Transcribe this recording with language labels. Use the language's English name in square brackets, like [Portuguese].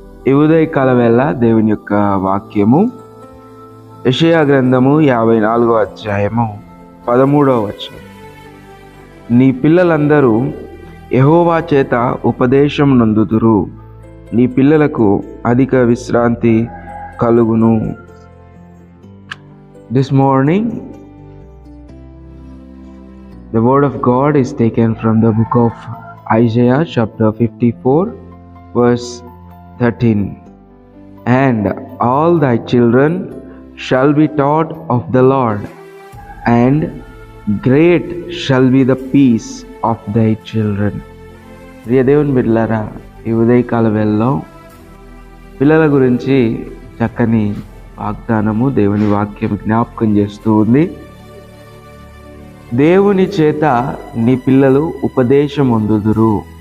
[Telugu] ఈ ఉదయకాల వేళ దేవుని యొక్క వాక్యము యెషయా గ్రంథము 54వ అధ్యాయము 13వ వచనం. నీ పిల్లలందరూ యెహోవా చేత ఉపదేశం నొందుదురు, నీ పిల్లలకు అధిక విశ్రాంతి కలుగును. [English] This morning the word of God is taken from the book of Isaiah chapter 54 verse 13. And all thy children shall be taught of the Lord, and great shall be the peace of thy children. [Telugu] ప్రియ దేవుని బిడ్డలారా, ఈ ఉదయకాల వేళలో పిల్లల గురించి చక్కని వాగ్దానము దేవుని వాక్యం జ్ఞాపకం చేస్తూ ఉంది. దేవుని చేత నీ పిల్లలు ఉపదేశం పొందుదురు.